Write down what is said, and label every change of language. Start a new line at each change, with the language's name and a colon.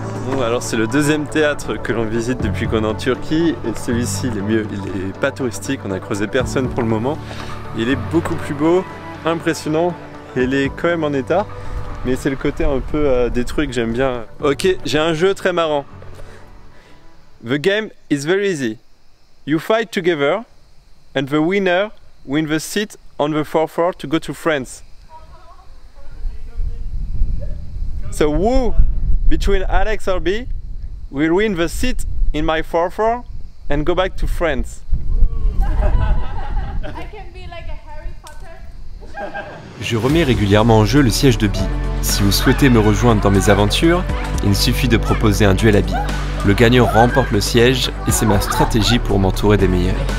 French: Bon, alors c'est le deuxième théâtre que l'on visite depuis qu'on est en Turquie et celui-ci il est mieux, il est pas touristique, on a creusé personne pour le moment. Il est beaucoup plus beau, impressionnant, et il est quand même en état, mais c'est le côté un peu détruit que j'aime bien. Ok, j'ai un jeu très marrant.
English: The game is very easy. You fight together, and the winner wins the seat on the forefront to go to France. So who between Alex or B will win the seat in my forefront and go back to France?
French: Je remets régulièrement en jeu le siège de Bee. Si vous souhaitez me rejoindre dans mes aventures, il suffit de proposer un duel à Bee. Le gagnant remporte le siège et c'est ma stratégie pour m'entourer des meilleurs.